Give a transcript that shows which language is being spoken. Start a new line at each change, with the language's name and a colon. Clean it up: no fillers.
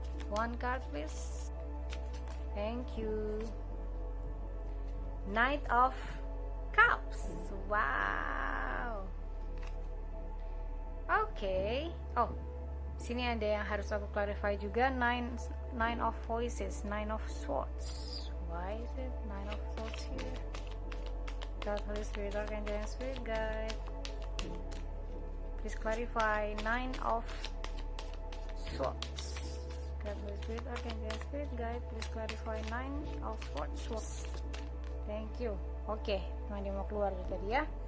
English: One card, please. Thank you. Knight of Cups. Wow. Okay.
Indonesian: Oh, sini ada yang harus aku clarify juga.
English: Nine of Voices, 9 of Swords. Why is it 9 of Swords here? God, Holy Spirit, Archangel, and Spirit Guide, please clarify 9 of Swords. God, Holy Spirit, Archangel, and Spirit Guide, please clarify 9 of Swords. Thank you.
Indonesian: Oke, teman dia mau keluar dari tadi ya.